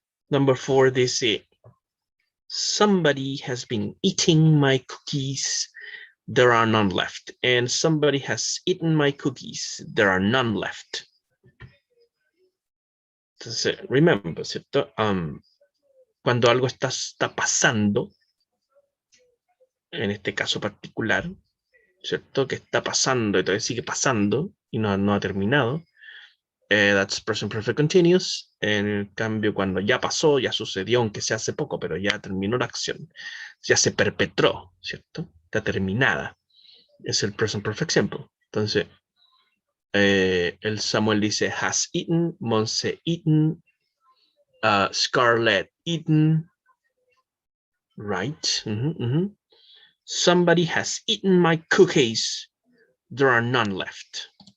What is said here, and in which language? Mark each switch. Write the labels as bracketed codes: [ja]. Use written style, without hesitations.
[en] Number 4 dice, somebody has been eating my cookies. There are none left. And somebody has eaten my cookies. There are none left. [es] Entonces, remember, ¿cierto? Cuando algo está pasando, en este caso particular, ¿cierto? Que está pasando y todavía sigue pasando y no ha terminado. [en] That's present perfect continuous. [es] En cambio, cuando ya pasó, ya sucedió, aunque sea hace poco, pero ya terminó la acción. Ya se perpetró, ¿cierto? Está terminada. Es el present perfect simple. Entonces, el Samuel dice [en] has eaten, [es] Monse eaten, Scarlett eaten, right? [en] Somebody has eaten my cookies. There are none left.